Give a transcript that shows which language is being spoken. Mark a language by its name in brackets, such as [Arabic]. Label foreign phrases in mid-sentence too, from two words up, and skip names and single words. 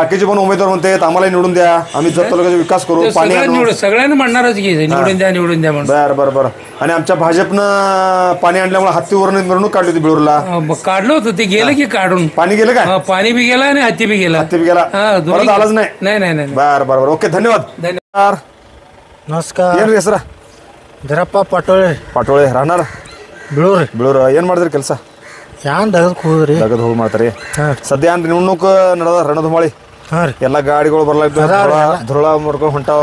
[Marathi] बाकीचे पण उमेदवार म्हणतात आम्हाला निवडून द्या, आम्ही जत तालुक्याचा विकास करू, पाणी आणू. सगळ्यांना म्हणणारच की निवडून द्या म्हणून. बर आणि आमच्या भाजपनं पाणी आणल्यामुळे हत्तीवरून मिरवणूक काढली होती बिळूरला. काढलं होतं ते. गेलं की काढून. पाणी गेलं काय? पाणी बी गेला आणि हत्ती बी गेला. हत्ती बी गेला. परत आलाच नाही. नाही. बर ओके धन्यवाद. [Kannada] ನಮಸ್ಕಾರ. ಏನ್ರಿ ಹೆಸರ? ಧರಪ್ಪ ಪಾಟೋಳೆ. ಪಾಟೋಳೆ. ರಾಹನಾರ ಬಿಳೂರ್. ಏನ್ ಮಾಡಿದ್ರಿ ಕೆಲಸ? ಯಾನ್ ದಗದಕ್ಕೆ ಹೋದ್ರಿ? ದಗದ್ ಹೋಗಿ ಮಾಡ್ತಾರಿ. ಸದ್ಯ ಏನ್ ನಿವಣುಕ್ ನಡೆದ ರಣಧುಮಾಳಿ? ಹಾಂ ರೀ. ಎಲ್ಲ ಗಾಡಿಗಳು ಬರ್ಲಾಗ್ತಾವ, ಧುಳ ಮಾಡ್ಕೊಂಡು ಹೊಂಟಾವ.